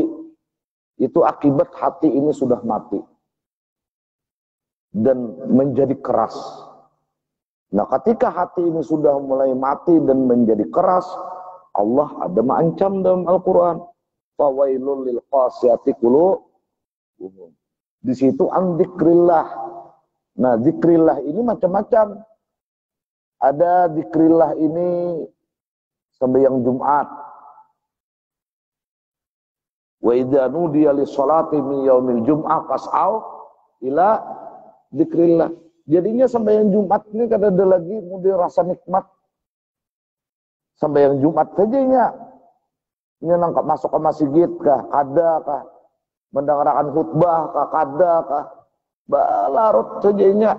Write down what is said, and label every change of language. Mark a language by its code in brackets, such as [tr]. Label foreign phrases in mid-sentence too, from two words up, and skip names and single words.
[bjn] Itu akibat hati ini sudah mati. Dan menjadi keras. Nah ketika hati ini sudah mulai mati dan menjadi keras, Allah ada mengancam dalam Al-Quran. [ar] فويل للقاسية قلوبهم. [bjn] Di situ [ar] عن ذكر الله. [bjn] Nah, dzikrillah ini macam-macam. Ada dzikrillah ini sembahyang Jumat. [ar] وإذا نودي للصلاة من يوم الجمعة فاسعوا إلى ذكر الله. [bjn] Jadinya sembahyang Jumat ini kada ada lagi mudi rasa nikmat. Sembahyang Jumat sajanya. Ini nangkap masuk ke masjid kah, kada kah, mendengarkan khutbah kah, kada kah, balarut sajanya.